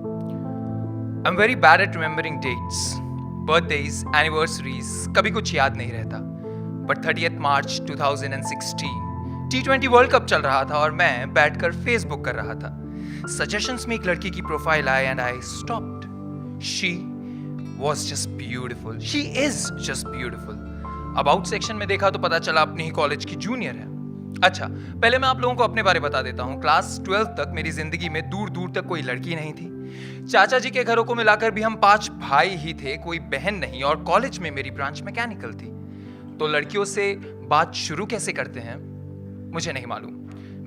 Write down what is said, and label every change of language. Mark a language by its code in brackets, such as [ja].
[en] I am very bad at remembering dates, birthdays, anniversaries, [hi] कभी कुछ याद नहीं रहता। But 30 March 2016 T20 world cup चल रहा था और मैं बैठकर फेसबुक कर रहा था। सजेशंस में एक लड़की की profile I [en] And I stopped. She was just beautiful. She is just beautiful. [hi] About section में देखा तो पता चला अपने ही कॉलेज की जूनियर है। अच्छा, पहले मैं आप लोगों को अपने बारे बता देता हूँ। क्लास 12 तक मेरी जिंदगी में दूर दूर तक कोई लड़की नहीं थी। चाचा जी के घरों को मिलाकर भी हम 5 भाई ही थे, कोई बहन नहीं। और कॉलेज में मेरी ब्रांच मैकेनिकल थी। तो लड़कियों से बात शुरू कैसे करते हैं मुझे नहीं मालूम।